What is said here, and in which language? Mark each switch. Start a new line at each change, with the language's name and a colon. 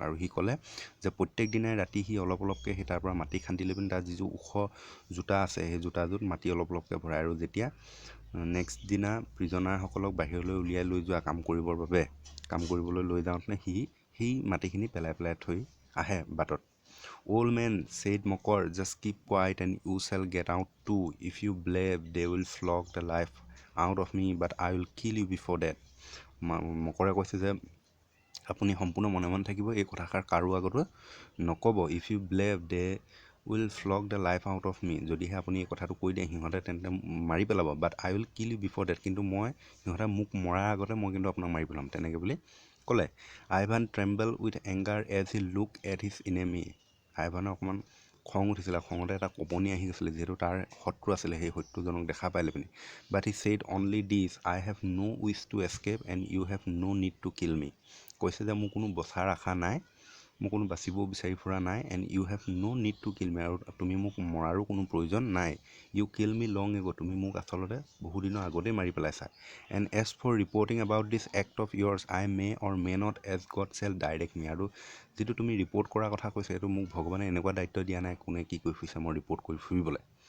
Assamese: আৰু সি ক'লে যে প্ৰত্যেক দিনাই ৰাতি সি অলপকৈ সেই তাৰ পৰা মাটি খান্দি লৈ পিনি তাৰ যিযোৰ ওখ জোতা আছে, সেই জোতাযোৰত মাটি অলপকৈ ভৰাই, আৰু যেতিয়া নেক্সট দিনা প্ৰিজনাৰসকলক বাহিৰলৈ উলিয়াই লৈ যোৱা কাম কৰিবলৈ লৈ যাওঁতে সি সেই মাটিখিনি পেলাই থৈ আহে বাটত।
English: Old man said মকৰ, just keep quiet and you shall get out too, if you believe they will flog the life out of me but I will kill you before death.
Assamese: মকৰে কৈছে যে আপুনি সম্পূৰ্ণ মনে মনে থাকিব, এই কথাষাৰ কাৰো আগতো নক'ব।
English: if you believe they will flog the life out of me,
Assamese: যদিহে আপুনি এই কথাটো কৈ দিয়ে সিহঁতে তেন্তে মাৰি পেলাব।
English: but I will kill you before death,
Assamese: কিন্তু সিহঁতে মোক মৰাৰ আগতে মই কিন্তু আপোনাক মাৰি পেলাম, তেনেকৈ বুলি ক'লে।
English: Ivan tremble with anger as he look at his enemy,
Assamese: আইভানৰ অকণমান খং উঠিছিলে, খঙতে এটা কঁপনি আহি গৈছিলে, যিহেতু তাৰ শত্ৰু আছিলে সেই শত্ৰুজনক দেখা পাই লৈ পিনি।
English: But he said only this, I have no' wish to escape and you have no' need to kill me.
Assamese: কৈছে যে মোৰ কোনো বচাৰ আশা নাই, মোৰ কোনো বাচিবও বিচাৰি ফুৰা নাই,
English: and you have no' need to kill me,
Assamese: আৰু তুমি মোক মৰাৰো কোনো প্ৰয়োজন নাই।
English: you kill me long ago,
Assamese: তুমি মোক আচলতে বহুদিনৰ আগতেই মাৰি পেলাইছা।
English: and as for reporting about this act of yours, I may or may not as God shall direct me,
Assamese: আৰু যিটো তুমি ৰিপৰ্ট কৰাৰ কথা কৈছে, এইটো মোক ভগৱানে এনেকুৱা দায়িত্ব দিয়া নাই কোনে কি কৰি ফুৰিছে মই ৰিপৰ্ট কৰি ফুৰিবলৈ।